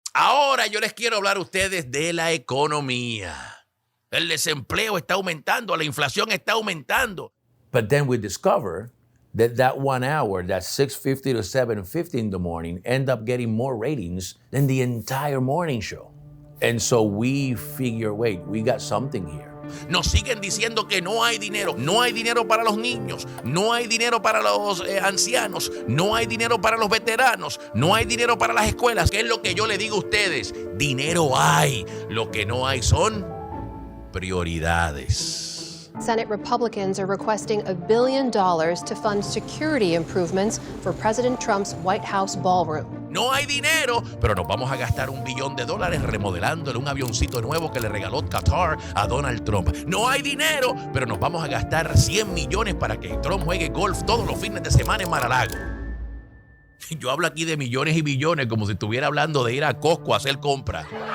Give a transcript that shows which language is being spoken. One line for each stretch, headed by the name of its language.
Spanish: Ahora yo les quiero hablar a ustedes de la economía. El desempleo está aumentando, la inflación está aumentando.
English: But then we discover that 1 hour, that 6:50 to 7:50 in the morning, end up getting more ratings than the entire morning show. And so we figure, wait, we got something here.
Spanish: Nos siguen diciendo que no hay dinero. No hay dinero para los niños. No hay dinero para los ancianos. No hay dinero para los veteranos. No hay dinero para las escuelas. ¿Qué es lo que yo le digo a ustedes? Dinero hay. Lo que no hay son prioridades.
English: Senate Republicans are requesting $1 billion to fund security improvements for President Trump's White House ballroom.
Spanish: No hay dinero, pero nos vamos a gastar $1 billón remodelándole un avioncito nuevo que le regaló Qatar a Donald Trump. No hay dinero, pero nos vamos a gastar 100 millones para que Trump juegue golf todos los fines de semana en Mar-a-Lago. Yo hablo aquí de millones y billones como si estuviera hablando de ir a Costco a hacer compras.